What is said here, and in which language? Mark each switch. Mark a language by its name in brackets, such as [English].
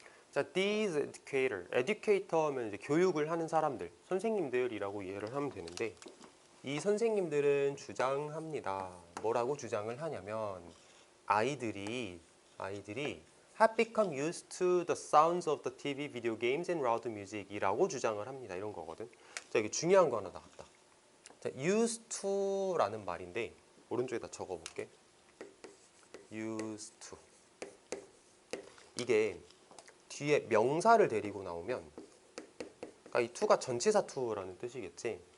[Korean] 자, [English] these educator, educator [Korean] 하면 이제 교육을 하는 사람들, 선생님들이라고 이해를 하면 되는데 이 선생님들은 주장합니다. 뭐라고 주장을 하냐면 아이들이 [English] have become used to the sounds of the TV, video games and loud music이라고 [Korean] 주장을 합니다. 이런 거거든. 자, 여기 중요한 거 하나 나왔다. 자, used to라는 말인데 오른쪽에다 적어볼게. [English] used to. [Korean] 이게 뒤에 명사를 데리고 나오면 그러니까 이 to가 전치사 to라는 뜻이겠지.